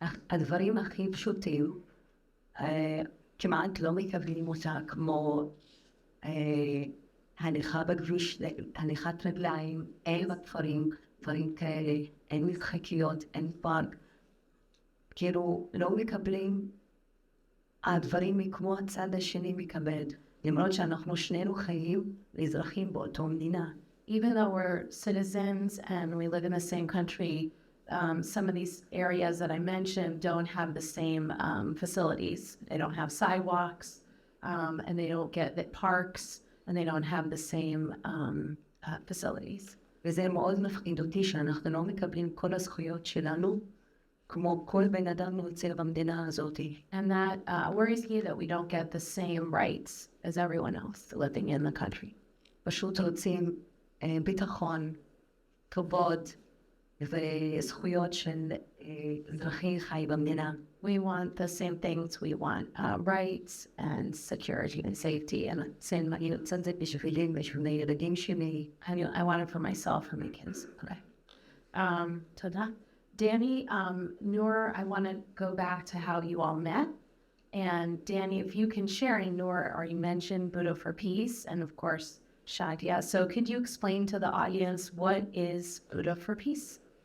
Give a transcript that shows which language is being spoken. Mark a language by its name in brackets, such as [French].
[Hebrew] הדברים הכי פשוטים כמעט לא מקבלים אותה, כמו הליכה בכביש, הליכת רגליים, אין בכפרים, דברים כאלה, אין משחקיות, אין פארק. כאילו לא מקבלים הדברים כמו הצד השני מקבל, למרות שאנחנו שנינו חיים לאזרחים באותו מדינה. [English] Even though we're citizens and we live in the same country, some of these areas that I mentioned don't have the same facilities. They don't have sidewalks, and they don't get the parks, and they don't have the same facilities. [Hebrew] וזה מאוד מפחיד אותי שאנחנו לא מקבלים כל הזכויות שלנו, כמו כל בן אדם רוצה במדינה הזאת. [English] And that worries me that we don't get the same rights as everyone else living in the country. [Hebrew] פשוט רוצים ביטחון, כבוד וזכויות של אזרחי חי במדינה. [English] We want the same things. We want rights and security and safety. And [Hebrew] אני רוצה את זה בשבילי ובשביל הילדים שלי. [English] I want it for myself and my kids. Okay. תודה. Danny, Nour, I want to go back to how you all met. And Danny, if you can share, and Nour already mentioned Budo for Peace, and of course, Shadya. So could you explain to the audience what is Budo for Peace?